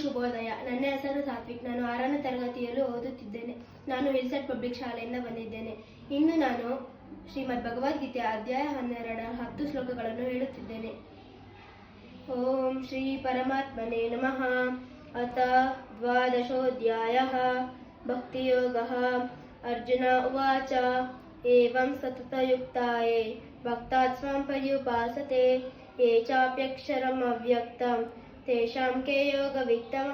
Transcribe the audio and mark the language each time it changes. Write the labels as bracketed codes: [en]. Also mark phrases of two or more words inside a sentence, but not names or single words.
[kn] ಶುಭೋದಯ. ನನ್ನ ಹೆಸರು ಸಾತ್ವಿಕ್. ನಾನು 6ನೇ ತರಗತಿಯಲ್ಲಿ ಓದುತ್ತಿದ್ದೇನೆ. ನಾನು ವಿಲ್ಸೆಟ್ ಪಬ್ಲಿಕ್ ಶಾಲೆಯಿಂದ ಬಂದಿದ್ದೇನೆ. ಇಂದು ನಾನು ಶ್ರೀಮದ್ ಭಗವದ್ಗೀತೆ ಅಧ್ಯಾಯ 12 10 ಶ್ಲೋಕಗಳನ್ನು ಹೇಳುತ್ತಿದ್ದೇನೆ. [sa] ಓಂ ಶ್ರೀ ಪರಮಾತ್ಮನೇ ನಮಃ. ಅಥ ದ್ವಾದಶೋಧ್ಯಾಯಃ ಭಕ್ತಿಯೋಗಃ. ಅರ್ಜುನ ಉವಾಚ ಏವಂ ಸತತಯುಕ್ತಾಯೇ ಭಕ್ತಾತ್ ಸ್ವಂ ಪರ್ಯುಪಾಸತೆ ಯೇ ಚಾಪ್ಯಕ್ಷರಂ ಅವ್ಯಕ್ತಂ ತೇಷಾಂ ಕೇ ಯೋಗವಿತ್ತಮಃ.